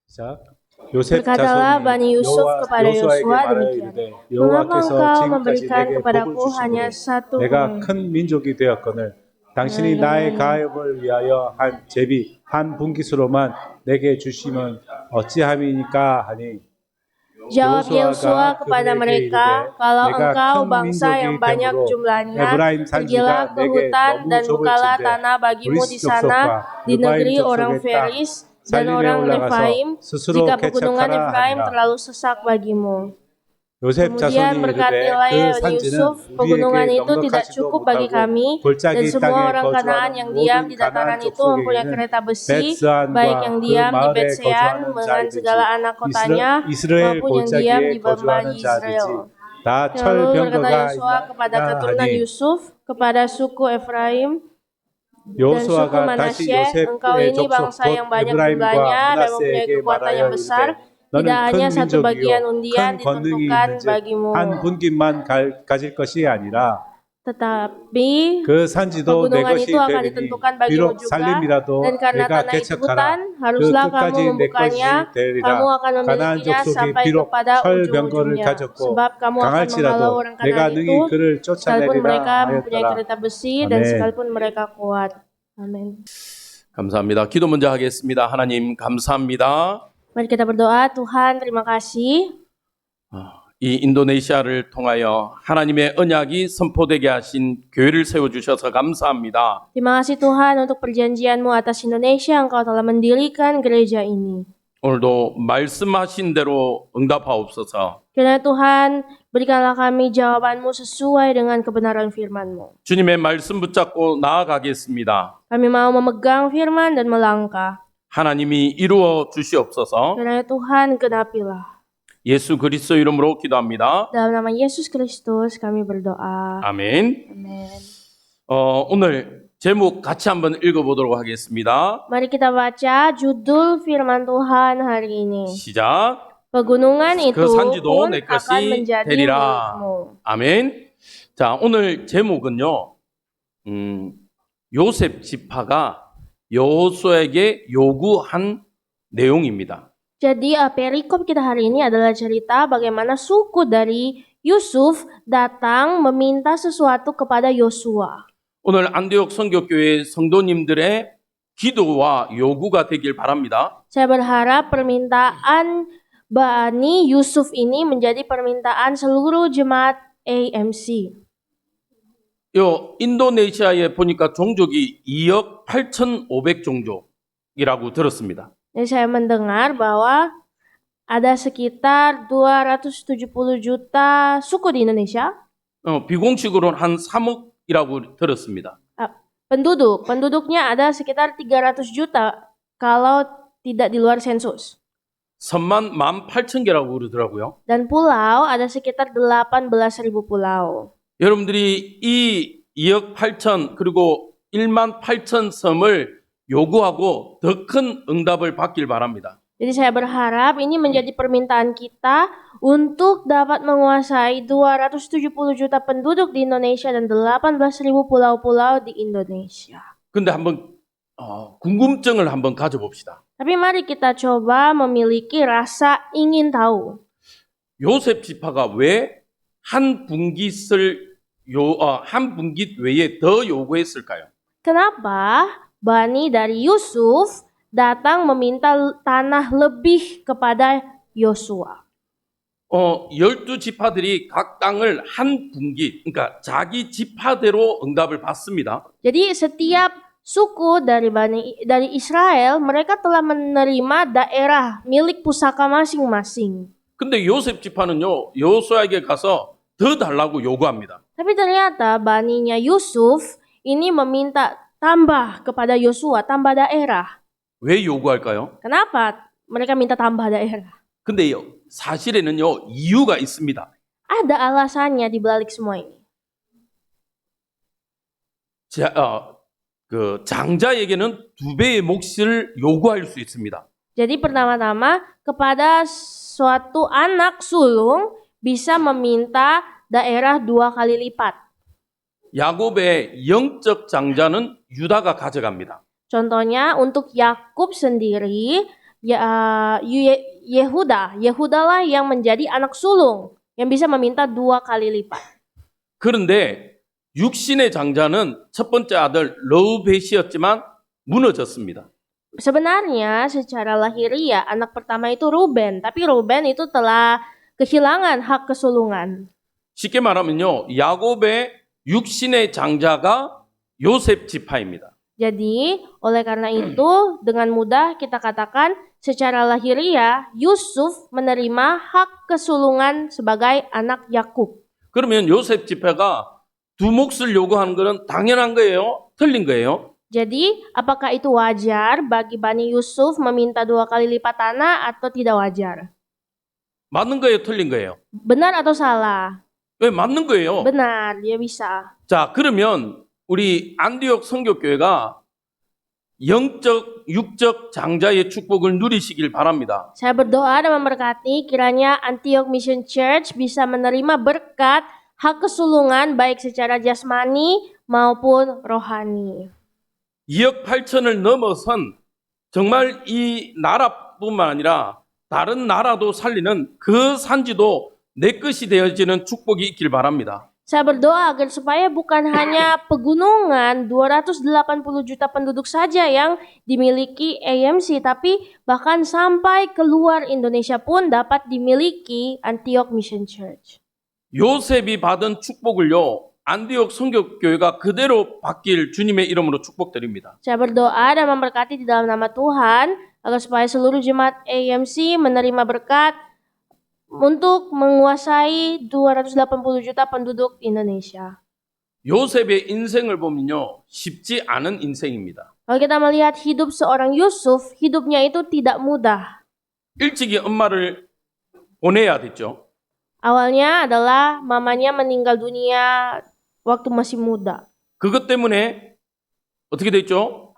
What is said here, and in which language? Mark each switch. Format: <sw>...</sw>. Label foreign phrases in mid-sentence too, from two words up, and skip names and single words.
<ko>시작. 요셉</ko> <id>Berkatalah</id> <ko>자손이</ko> <id>Bani Yusuf kepada</id> <ko>여호수아에게</ko> <id>Yosua</id> <ko>말하여</ko> <id>demikian.</id> <ko>이르되</ko> <id>Mengapa</id> <ko>여호와께서</ko> <id>engkau</id> <ko>지금까지</ko> <id>memberikan</id> <ko>내게 복을</ko> <id>kepadaku hanya</id> <ko>주심으로</ko> <id>satu</id> <ko>내가</ko> <id>pengikut?</id> <ko>큰 민족이 되었거늘 당신이 나의 가업을 위하여 한 제비 한 분깃으로만 내게 주심은 어찌함이니까 하니</ko> <id>Jawab Yosua</id> <ko>여호수아가</ko> <id>kepada</id> <ko>그들에게</ko> <id>mereka,</id> <ko>이르되</ko> <id>kalau</id> <ko>내가</ko> <id>engkau</id> <ko>큰</ko> <id>bangsa yang</id> <ko>민족이</ko> <id>banyak</id> <ko>되므로</ko> <id>jumlahnya,</id> <ko>에브라임</ko> <id>pergilah</id> <ko>산지가</ko> <id>ke</id> <ko>내게</ko> <id>hutan</id> <ko>너무</ko> <id>dan bukalah</id> <ko>좁을진대</ko> <id>tanah bagimu di</id> <ko>브리스</ko> <id>sana,</id> <ko>족속과</ko> <id>di negeri</id> <ko>르바임</ko> <id>orang</id> <ko>족속의 땅</ko> <id>Feris dan</id> <ko>살림에</ko> <id>orang</id> <ko>올라가서</ko> <id>Refaim,</id> <ko>스스로</ko> <id>jika pegunungan</id> <ko>개척하라</ko> <id>Efraim</id> <ko>하니라.</ko> <id>terlalu sesak bagimu.</id> <ko>요셉</ko> <id>Kemudian</id> <ko>자손이 이르되</ko> <id>berkatilah</id> <ko>그</ko> <id>ya Bani</id> <ko>산지는</ko> <id>Yusuf, pegunungan</id> <ko>우리에게</ko> <id>itu tidak</id> <ko>넉넉하지도</ko> <id>cukup bagi</id> <ko>못하고</ko> <id>kami, dan</id> <ko>골짜기</ko> <id>semua</id> <ko>땅에</ko> <id>orang Kanaan</id> <ko>거주하는</ko> <id>yang diam</id> <ko>모든</ko> <id>di dataran</id> <ko>가나안</ko> <id>itu mempunyai</id> <ko>족속에게는</ko> <id>kereta besi,</id> <ko>벳스안과</ko> <id>baik yang</id> <ko>그</ko> <id>diam di</id> <ko>마을에</ko> <id>Betsean</id> <ko>거주하는</ko> <id>dengan segala</id> <ko>자이든지</ko> <id>anak kotanya,</id> <ko>이스라엘</ko> <id>maupun yang diam di</id> <ko>골짜기에 거주하는</ko> <id>Bani</id> <ko>자든지</ko> <id>Israel.</id> <ko>다</ko> <id>Lalu berkata</id> <ko>철병거가</ko> <id>Yosua kepada</id> <ko>있나</ko> <id>keturunan</id> <ko>하니</ko> <id>Yusuf, kepada suku Efraim dan suku</id> <ko>여호수아가 다시</ko> <id>Manasye, engkau</id> <ko>요셉의</ko> <id>ini</id> <ko>족속</ko> <id>bangsa</id> <ko>곧</ko> <id>yang banyak</id> <ko>에브라임과</ko> <id>jumlahnya dan mempunyai</id> <ko>므낫세에게</ko> <id>kekuatan yang</id> <ko>말하여</ko> <id>besar,</id> <ko>이르되</ko> <id>tidak</id> <ko>너는</ko> <id>hanya</id> <ko>큰</ko> <id>satu bagian</id> <ko>민족이요</ko> <id>undian</id> <ko>큰 권능이</ko> <id>ditentukan</id> <ko>있는즉</ko> <id>bagimu,</id> <ko>한 분깃만 가질 것이 아니라</ko> <id>tetapi</id> <ko>그 산지도 내</ko> <id>pegunungan</id> <ko>것이</ko> <id>itu akan</id> <ko>되리니</ko> <id>ditentukan bagimu</id> <ko>비록</ko> <id>juga,</id> <ko>살림이라도</ko> <id>dan karena</id> <ko>내가</ko> <id>tanah itu</id> <ko>개척하라</ko> <id>hutan,</id> <ko>그</ko> <id>haruslah kamu</id> <ko>끝까지 내 것이</ko> <id>membukanya, kamu</id> <ko>되리라.</ko> <id>akan</id> <ko>가나안</ko> <id>memilikinya</id> <ko>족속이</ko> <id>sampai</id> <ko>비록</ko> <id>kepada</id> <ko>철병거를</ko> <id>ujung-ujungnya,</id> <ko>가졌고</ko> <id>sebab kamu akan menghalau</id> <ko>강할지라도</ko> <id>orang</id> <ko>내가</ko> <id>Kanaan</id> <ko>능히</ko> <id>itu,</id> <ko>그를</ko> <id>sekalipun mereka</id> <ko>쫓아내리라</ko> <id>mempunyai</id> <ko>하였더라.</ko> <id>kereta besi dan</id> <ko>아멘.</ko> <id>sekalipun mereka kuat. Amin.</id> <ko>감사합니다. 기도 먼저 하겠습니다. 하나님 감사합니다.</ko> <id>Mari kita berdoa. Tuhan, terima kasih.</id> <ko>이 인도네시아를 통하여 하나님의 언약이 선포되게 하신 교회를 세워주셔서 감사합니다.</ko> <id>Terima kasih Tuhan untuk perjanjian-Mu atas Indonesia. Engkau telah mendirikan gereja ini.</id> <ko>오늘도 말씀하신 대로 응답하옵소서.</ko> <id>Kiranya Tuhan, berikanlah kami jawaban-Mu sesuai dengan kebenaran firman-Mu.</id> <ko>주님의 말씀 붙잡고 나아가겠습니다.</ko> <id>Kami mau memegang firman dan melangkah.</id> <ko>하나님이 이루어 주시옵소서.</ko> <id>Kiranya Tuhan, genapilah.</id> <ko>예수 그리스도 이름으로 기도합니다.</ko> <id>Dalam nama Yesus Kristus kami berdoa.</id> <ko>아멘.</ko> <id>Amin.</id> <ko>오늘 제목 같이 한번 읽어보도록 하겠습니다.</ko> <id>Mari kita baca judul firman Tuhan hari ini.</id> <ko>시작.</ko> <id>Pegunungan itu</id> <ko>그 산지도</ko> <id>pun</id> <ko>내</ko> <id>akan</id> <ko>것이</ko> <id>menjadi</id> <ko>되리라.</ko> <id>milikmu.</id> <ko>아멘. 자, 오늘 제목은요. 요셉 지파가 여호수아에게 요구한 내용입니다.</ko> <id>Jadi perikop kita hari ini adalah cerita bagaimana suku dari Yusuf datang meminta sesuatu kepada Yosua.</id> <ko>오늘 안디옥 선교교회 성도님들의 기도와 요구가 되길 바랍니다.</ko> <id>Saya berharap permintaan Bani Yusuf ini menjadi permintaan seluruh jemaat AMC.</id> <ko>요 인도네시아에 보니까 종족이 2억 8,500 종족이라고 들었습니다.</ko> <id>Dan saya mendengar bahwa ada sekitar 270 juta suku di Indonesia.</id> <ko>비공식으로는 한 3억이라고 들었습니다.</ko> <id>Penduduknya ada sekitar 300 juta kalau tidak di luar sensus.</id> <ko>섬만 18,000개라고 그러더라고요.</ko> <id>Dan pulau ada sekitar 18.000 pulau.</id> <ko>여러분들이 이 2억 8천 그리고 1만 8천 섬을 요구하고 더 큰 응답을 받길 바랍니다.</ko> <id>Jadi saya berharap ini menjadi permintaan kita untuk dapat menguasai 270 juta penduduk di Indonesia dan 18.000 pulau-pulau di Indonesia.</id> <ko>근데 한번 궁금증을 한번 가져봅시다.</ko> <id>Tapi mari kita coba memiliki rasa ingin tahu.</id> <ko>요셉 지파가 왜 한 분깃을 한 분깃 외에 더 요구했을까요?</ko> <id>Kenapa Bani dari Yusuf datang meminta tanah lebih kepada Yosua?</id> <ko>12지파들이 각 땅을 한 분깃, 그러니까 자기 지파대로 응답을 받습니다.</ko> <id>Jadi setiap suku dari Israel mereka telah menerima daerah milik pusaka masing-masing.</id> <ko>근데 요셉 지파는요, 여호수아에게 가서 더 달라고 요구합니다.</ko> <id>Tapi ternyata baninya Yusuf ini meminta tambah kepada Yosua, tambah daerah.</id> <ko>왜 요구할까요?</ko> <id>Kenapa mereka minta tambah daerah?</id> <ko>근데요, 사실에는요, 이유가 있습니다.</ko> <id>Ada alasannya di balik semua ini.</id> <ko>장자에게는 2배의 몫을 요구할 수 있습니다.</ko> <id>Jadi pertama-tama kepada suatu anak sulung bisa meminta daerah 2 kali lipat.</id> <ko>야곱의 영적 장자는 유다가 가져갑니다.</ko> <id>Contohnya untuk Yakub sendiri, Yehudalah yang menjadi anak sulung yang bisa meminta 2 kali lipat.</id> <ko>그런데 육신의 장자는 첫 번째 아들 르우벳이었지만 무너졌습니다.</ko> <id>Sebenarnya secara lahiriah anak pertama itu Ruben, tapi Ruben itu telah kehilangan hak kesulungan.</id> <ko>쉽게 말하면요, 야곱의 육신의 장자가 요셉 지파입니다.</ko> <id>Jadi, oleh karena itu, dengan mudah kita katakan secara lahiriah Yusuf menerima hak kesulungan sebagai anak Yakub.</id> <ko>그러면 요셉 지파가 두 몫을 요구하는 것은 당연한 거예요? 틀린 거예요?</ko> <id>Jadi, apakah itu wajar bagi Bani Yusuf meminta 2 kali lipat tanah atau tidak wajar?</id> <ko>맞는 거예요? 틀린 거예요?</ko> <id>Benar atau salah?</id> <ko>왜 맞는 거예요?</ko> <id>Benar, dia bisa.</id> <ko>자, 그러면 우리 안디옥 성교교회가 영적, 육적 장자의 축복을 누리시길 바랍니다.</ko> <id>Saya berdoa dan memberkati kiranya Antioch Mission Church bisa menerima berkat hak kesulungan baik secara jasmani maupun rohani.</id> <ko>2억 8천을 넘어선 정말 이 나라뿐만 아니라 다른 나라도 살리는 그 산지도 내 것이 되어지는 축복이 있길 바랍니다.</ko> <id>Saya berdoa agar supaya bukan hanya pegunungan 280 juta penduduk saja yang dimiliki AMC, tapi bahkan sampai keluar Indonesia pun dapat dimiliki Antioch Mission Church.</id> <ko>요셉이 받은 축복을요, 안디옥 성교교회가 그대로 받길 주님의 이름으로 축복드립니다.</ko> <id>Saya berdoa dan memberkati di dalam nama Tuhan agar supaya seluruh jemaat AMC menerima berkat untuk menguasai 280 juta penduduk Indonesia.</id> <ko>요셉의 인생을 보면요, 쉽지 않은 인생입니다.</ko> <id>Kalau kita melihat hidup seorang Yusuf, hidupnya itu tidak mudah.</id> <ko>일찍이 엄마를 보내야 됐죠.</ko> <id>Awalnya adalah mamanya meninggal dunia waktu masih muda.</id> <ko>그것 때문에 어떻게 됐죠?</ko>